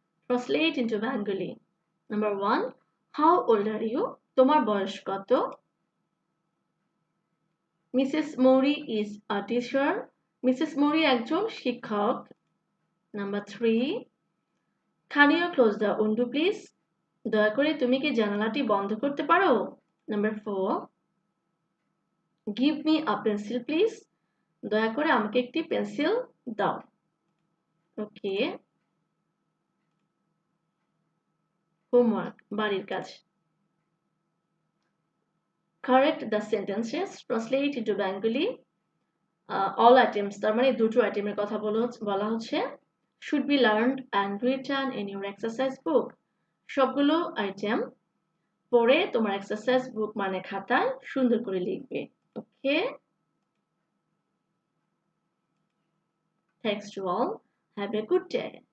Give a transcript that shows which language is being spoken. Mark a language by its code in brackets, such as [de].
[en] Translate into Bengali. Number 1, how old are you? [bn] তোমার বয়স কত? [en] Mrs. Mori is a teacher. Mrs. [bn] Mori একজন শিক্ষক। [en] Number 3, can you close the window please? [bn] দয়া করে তুমি কি জানালাটি বন্ধ করতে পারো? [en] Number 4, give me a pencil please. [bn] দয়া করে আমাকে একটি পেন্সিল দাও। ওকে, হোমওয়ার্ক, বাড়ির কাজ। [en] Correct the sentences, translate into Bengali. All items, [bn] তার মানে দুটো আইটেমের কথা বলা হচ্ছে, [en] should be learned and written in your exercise book. [bn] সবগুলো আইটেম পড়ে তোমার এক্সারসাইজ বুক মানে খাতায় সুন্দর করে লিখবে। [en] Okay, thanks to all, have a good day.